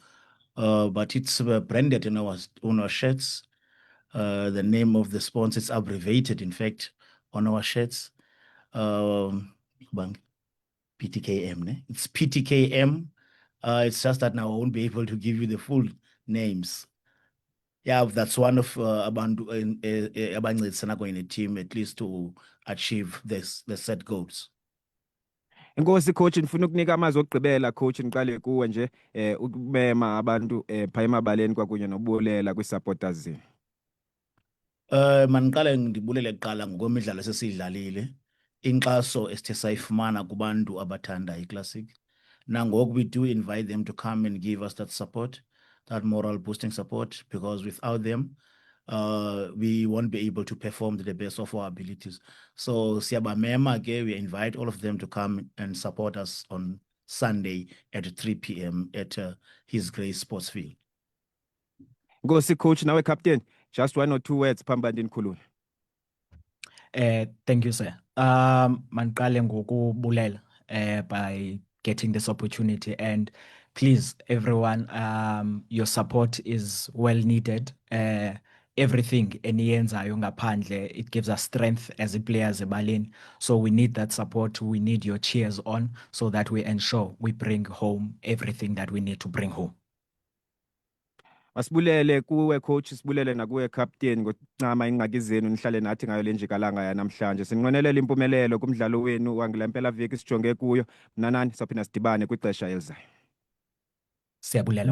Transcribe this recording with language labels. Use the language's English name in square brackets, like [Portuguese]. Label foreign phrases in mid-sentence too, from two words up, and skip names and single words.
[English] But it's branded on our shirts. The name of the sponsor is abbreviated, in fact, on our shirts. PTKM, ne? It's PTKM. It's just that now I won't be able to give you the full names. Yeah, that's one of [Xhosa] abantu abancedisana [English] in a team, at least to achieve the set goals. [Xhosa] Inkosi coach, nifuna ukunika amazwi okugqibela coach, niqale kuwe nje ukumema abantu pha emabaleni kwakunye nobulela kwi-supporters zenu. Maniqale ndibulele kuqala ngokwemidlalo esesiyidlalile, inkxaso esithe sayifumana kubantu abathanda iClassic. [English] Nangoku we do invite them to come and give us that support, that moral boosting support, because without them, we won't be able to perform to the best of our abilities. [Xhosa] So siyabamema ke, [English] we invite all of them to come and support us on Sunday at 3 p.m. at His Grace Sports Field. [Xhosa] Nkosi coach, nawe captain, [English] just 1 or 2 words [Xhosa] phambi ndikhulule. [English] Thank you, sir. [Xhosa] Maniqale ngokubulela [English] by getting this opportunity, and please everyone, your support is well needed. [Xhosa] Everything eniyenzayo ngaphandle, [English] it gives us strength as players ebaleni. So we need that support, we need your cheers on, so that we ensure we bring home everything that we need to bring home. [Xhosa] Masibulele kuwe coach, sibulele nakuwe captain ngokuncama ingxaki zenu nihlale nathi ngayo le njikalanga yanamhlanje. Sinqwenelela impumelelo kumdlalo wenu wangilempela veki sijonge kuyo. Mnanani sophinda sidibane kwixesha elizayo. Siyabulela.